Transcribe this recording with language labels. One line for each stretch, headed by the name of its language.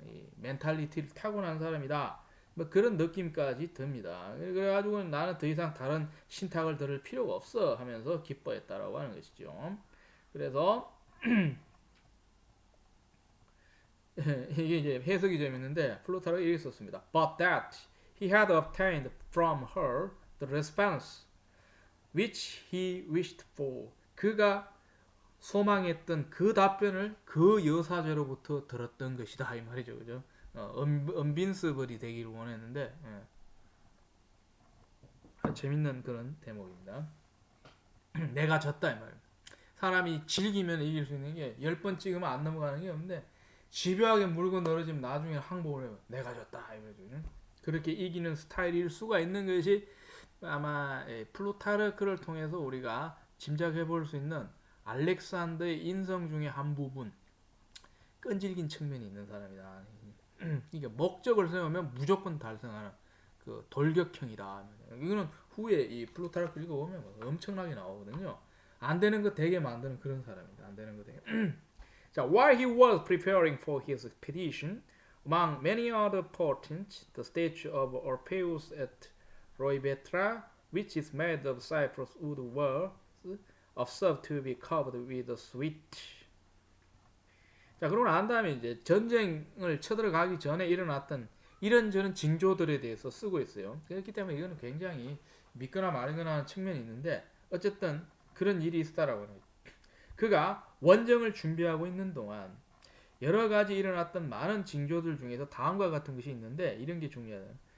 Korean: 이 멘탈리티를 타고난 사람이다. 뭐 그런 느낌까지 듭니다. 그래가지고 나는 더 이상 다른 신탁을 들을 필요가 없어 하면서 기뻐했다라고 하는 것이죠. 그래서 이게 이제 해석이 재밌는데 플루타르가 이렇게 썼습니다.
English: But that he had obtained from her the response which he wished for.
Korean: 그가 소망했던 그 답변을 그 여사제로부터 들었던 것이다 이 말이죠, 그죠? 언빈스블이 되기를 원했는데 재밌는 그런 대목입니다. 내가 졌다 이 말. 사람이 즐기면 이길 수 있는 게 10번 찍으면 안 넘어가는 게 없는데 집요하게 물고 늘어지면 나중에 항복을 해요. 내가 졌다 이 말이죠. 그렇게 이기는 스타일일 수가 있는 것이 아마 플루타르크를 통해서 우리가 짐작해 볼 수 있는 알렉산더의 인성 중에 한 부분 끈질긴 측면이 있는 사람이다. 이게 목적을 세우면 무조건 달성하는 그 돌격형이다. 이거는 후에 이 플루타르크 읽어보면 엄청나게 나오거든요. 안 되는 거 되게 만드는 그런 사람입니다. 안 되는 거 되게.
English: 자, while he was preparing for his expedition, among many other portents, the statue of Orpheus at Roibetra, which is made of cypress wood, was observed to be covered with a sweet.
Korean: 자, 그러고 난 다음에 이제 전쟁을 쳐들어가기 전에 일어났던 이런저런 징조들에 대해서 쓰고 있어요. 그렇기 때문에 이거는 굉장히 믿거나 말거나 하는 측면이 있는데 어쨌든 그런 일이 있었다라고 해요. 그가 원정을 준비하고 있는 동안 여러 가지 일어났던 많은 징조들 중에서 다음과 같은 것이 있는데 이런 게 중요하다.